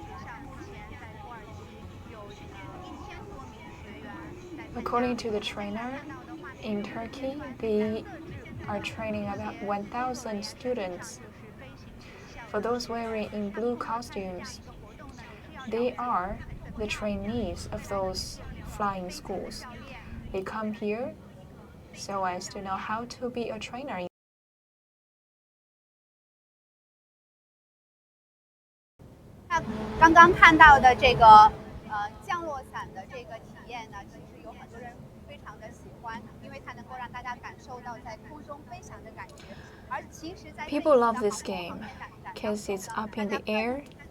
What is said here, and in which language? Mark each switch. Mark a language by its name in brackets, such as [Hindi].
[Chinese] 上目前在土耳其有1000多名学员在参加。 [English] According to the trainer, in Turkey, they are training about 1,000 students. For those wearing in blue costumes, they are the trainees of those flying schools. They come here so as to know how to be a trainer. [Chinese] 那刚刚看到的这个降落伞的这个体验呢，其实有很多人非常的喜欢，因为它能够让大家感受到在空中飞翔的感觉。而其实，在 [English] People love this game because it's up in the air.